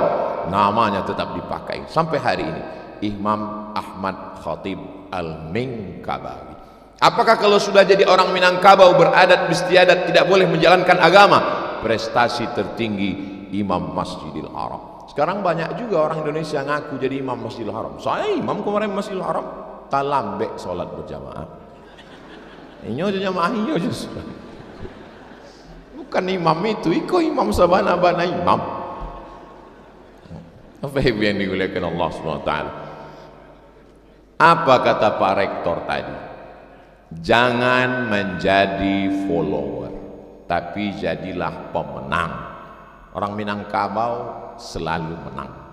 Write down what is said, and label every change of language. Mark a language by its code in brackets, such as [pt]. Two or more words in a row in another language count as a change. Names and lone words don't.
[id] Namanya tetap dipakai sampai hari ini, Imam Ahmad Khatib Al-Minkabawi. Apakah kalau sudah jadi orang Minangkabau, beradat istiadat, tidak boleh menjalankan agama? Prestasi tertinggi Imam Masjidil Haram. Sekarang banyak juga orang Indonesia ngaku jadi imam Masjidil Haram. Saya imam kemarin Masjidil Haram, [min] talambek sholat berjamaah. Inyo jamaah inyo justru. Bukan imam itu, iko imam sabana-bana imam. [id] Apa yang dimuliakan Allah SWT? Apa kata Pak Rektor tadi? Jangan menjadi follower, tapi jadilah pemenang. Orang Minangkabau selalu menang.